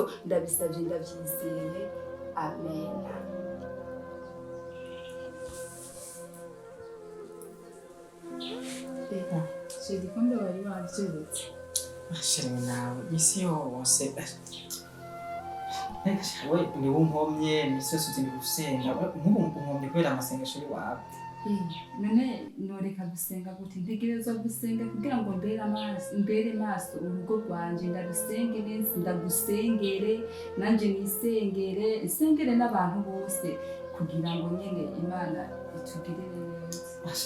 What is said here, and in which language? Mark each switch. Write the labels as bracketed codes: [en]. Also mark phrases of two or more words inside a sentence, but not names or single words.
[rn] Ndabisabye ndabyizeye, amen. Shedi kumbe wari wabyutse. Sheri nawe isi yose. We ni wunkomye misi yose uzi gusenga. Nk'ubu nkomye kubera amasengesho y'wawe. None noreka gusenga gute? Ntegerezwa gusenga kugira ngo mbere maso urugo rwanje. Ndagusenge neza, ndagusengere nanje nisengere, isengere n'abantu bose kugira ngo nyene Imana itugirire neza.